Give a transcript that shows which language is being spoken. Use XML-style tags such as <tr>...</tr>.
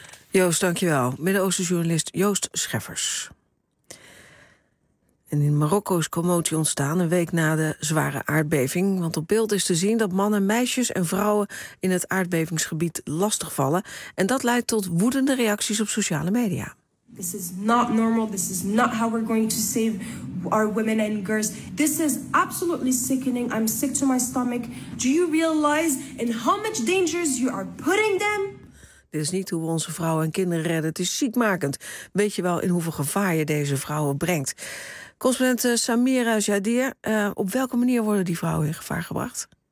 <nl>Joost, dankjewel. Midden-Oosten-journalist Joost Scheffers. En in Marokko is commotie ontstaan een week na de zware aardbeving. Want op beeld is te zien dat mannen, meisjes en vrouwen in het aardbevingsgebied lastigvallen. En dat leidt tot woedende reacties op sociale media.</nl> <en>This is not normal. This is not how we're going to save our women and girls. This is absolutely sickening. I'm sick to my stomach. Do you realize in how much dangers you are putting them?</en> <nl>Dit is niet hoe we onze vrouwen en kinderen redden. Het is ziekmakend. Weet je wel in hoeveel gevaar je deze vrouwen brengt? Correspondent Samira Jadir, op welke manier worden die vrouwen in gevaar gebracht?</nl>